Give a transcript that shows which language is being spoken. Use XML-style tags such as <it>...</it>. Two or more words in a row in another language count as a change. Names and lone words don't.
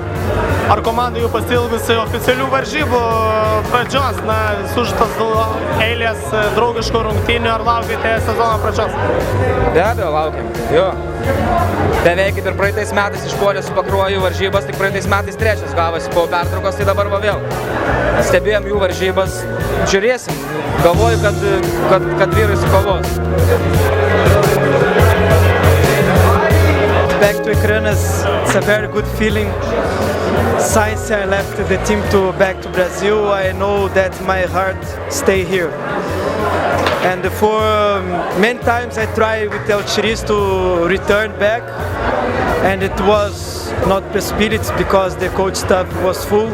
<lt>Ar komanda jau pasiilgusi oficialių varžybų pradžios, sužaistos eilės draugiškų rungtynių, ar laukite sezono pradžios? Be abejo, laukiam, jo. Beveik kaip ir praeitais metais išpuolė su Pakruoju varžybas, tik praeitais metais trečias gavosi po pertraukos, tai dabar va vėl. Stebėjom jų varžybas, žiūrėsim, galvoju, kad vyrai sukovos.</lt> <en>Back to Ekranas, it's a very good feeling. Since I left the team back to Brazil, I know that my heart stay here. And for many times I tried with El Chiriz to return back, and it was not possibility because the coach staff was full.</en>